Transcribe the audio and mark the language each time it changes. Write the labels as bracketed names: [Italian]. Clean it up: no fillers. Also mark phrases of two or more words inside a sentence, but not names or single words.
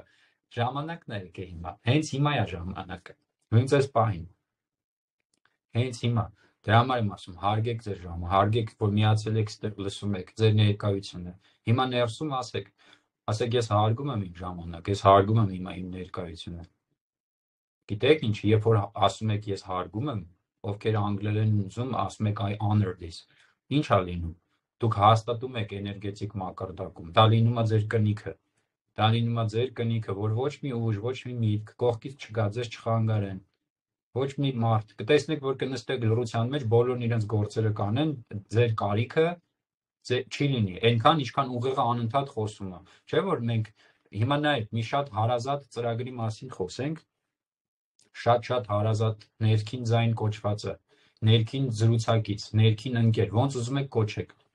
[Armenian] ժամանակն է եկել հիմա, հենց հիմա է ժամանակը, նույնց այս պահին, հենց հիմա, դրա համար եմ ասում, հարգեք ձեր ժամը, հարգեք, որ միացել եք ստեղ լսում եք ձեր ներկայությունը, հիմա ներսում ասեք ես հարգում եմ իմ ժամանակ, ես հարգում եմ հիմա իմ ներկայությունը, Գիտեք ինչ, երբ որ ասում եք ես հարգում եմ, ովքեր անգլերեն են ուզում, ասում եք [English] I honor this, [Armenian] ինչ է լինում, դուք հաստատում եք էներգետիկ մակարդակում, դա լինում է ձեր կնիքը, որ ոչ մի ուժ, ոչ մի միտք կողքից չգա, ձեզ չխանգարեն, ոչ մի մարդ, կտեսնեք, որ կնստեք լռության մեջ, բոլորն իրենց գործերը կանեն, ձեր կարիքը չի լինի, այնքան, ինչքան ուղեղը անընդհատ խոսում է, չէ՞ որ մենք հիմա նայեք, մի շատ հարազատ ծրագրի մասին խոսենք, շատ հարազատ ներքին ձայն կոչվածը, ներքին զրուցակից, ներքին ընկեր, ոնց ուզում եք կոչեք։